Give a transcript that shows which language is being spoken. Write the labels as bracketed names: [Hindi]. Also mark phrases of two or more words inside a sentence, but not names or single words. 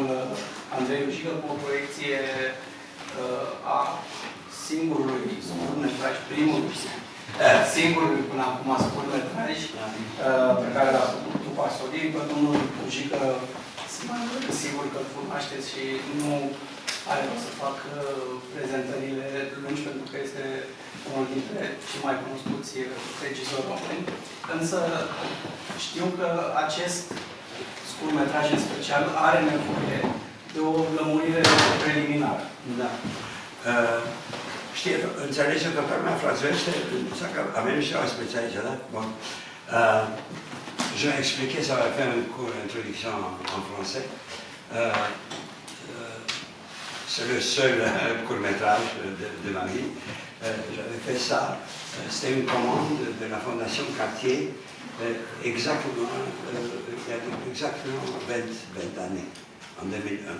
[Romanian] Andrei Lucică cu o proiecție a singurului scurtmetraj, primul singurului până acum scurtmetraj pe care l-a făcut tu, Pasolini, pe domnul Lucică, sunt sigur că îl cunoașteți și nu are rost să fac prezentările lungi pentru că este unul dintre cei mai cunoscuți regizori români. Însă știu că acest scurtmetraj în special are nevoie de o lămurire preliminară. Da. Știi, înțelege că pe lumea franțuzește, că avem niște oaspeți aici, da? [French] Bon. Je vais expliquer, ça va faire une courte introduction en français. C'est le seul court-métrage de ma vie. J'avais fait ça, c'était une commande de la Fondation Cartier, exactement, il y a exactement 20 années, en 2001.